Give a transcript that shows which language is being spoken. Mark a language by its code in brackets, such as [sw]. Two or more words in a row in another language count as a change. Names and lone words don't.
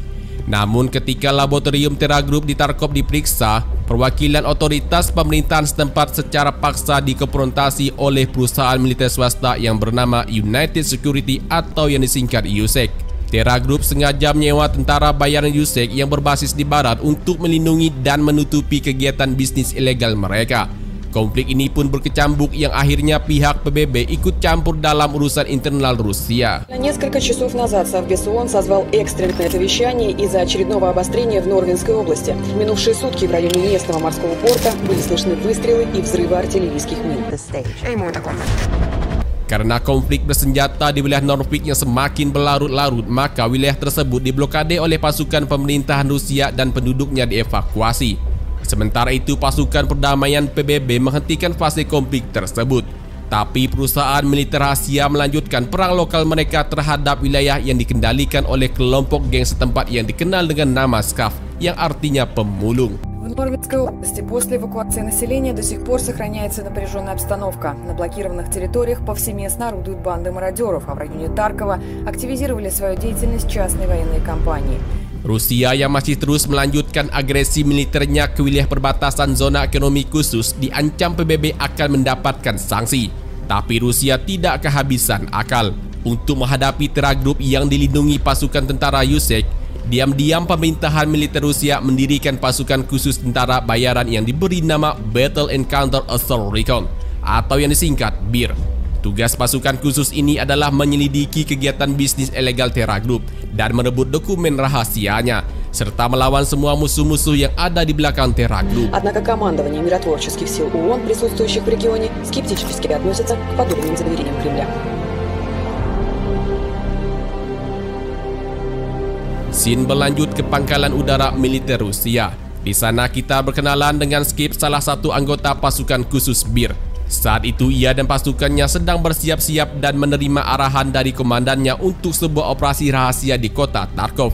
[id] Namun ketika laboratorium Terra Group di Tarkov diperiksa, perwakilan otoritas pemerintahan setempat secara paksa dikonfrontasi oleh perusahaan militer swasta yang bernama United Security atau yang disingkat USEC. Terra Group sengaja menyewa tentara bayaran Yusek yang berbasis di barat untuk melindungi dan menutupi kegiatan bisnis ilegal mereka. Konflik ini pun berkecambuk yang akhirnya pihak PBB ikut campur dalam urusan internal Rusia. [ru] Несколько часов назад Совбез ООН созвал экстренное совещание из-за очередного обострения в Норвинской области. В минувшие сутки в районе местного морского порта были слышны выстрелы и взрывы артиллерийских мин. [id] Karena konflik bersenjata di wilayah Norfolk yang semakin berlarut-larut, maka wilayah tersebut diblokade oleh pasukan pemerintahan Rusia dan penduduknya dievakuasi. Sementara itu, pasukan perdamaian PBB menghentikan fase konflik tersebut. Tapi perusahaan militer Rusia melanjutkan perang lokal mereka terhadap wilayah yang dikendalikan oleh kelompok geng setempat yang dikenal dengan nama SCAF, yang artinya pemulung. [ru] В Норвинской области после эвакуации населения до сих пор сохраняется напряженная обстановка. На блокированных территориях повсеместно орудуют банды мародеров, а в районе Таркова активизировали свою деятельность частные военные компании. [id] Rusia yang masih terus melanjutkan agresi militernya ke wilayah perbatasan zona ekonomi khusus diancam PBB akan mendapatkan sanksi. Tapi Rusia tidak kehabisan akal. Untuk menghadapi Terra Group yang dilindungi pasukan tentara Yusek, diam-diam pemerintahan militer Rusia mendirikan pasukan khusus tentara bayaran yang diberi nama Battle and Counter Assault Recon atau yang disingkat BIR. Tugas pasukan khusus ini adalah menyelidiki kegiatan bisnis ilegal Terra Group dan merebut dokumen rahasianya, serta melawan semua musuh-musuh yang ada di belakang Terra Group. [ru] Однако командование миротворческих сил ООН, присутствующих в регионе, скептически относятся к подобным заверениям Кремля. [id] Scene berlanjut ke pangkalan udara militer Rusia. Di sana kita berkenalan dengan Skip, salah satu anggota pasukan khusus BIR. Saat itu ia dan pasukannya sedang bersiap-siap dan menerima arahan dari komandannya untuk sebuah operasi rahasia di kota Tarkov.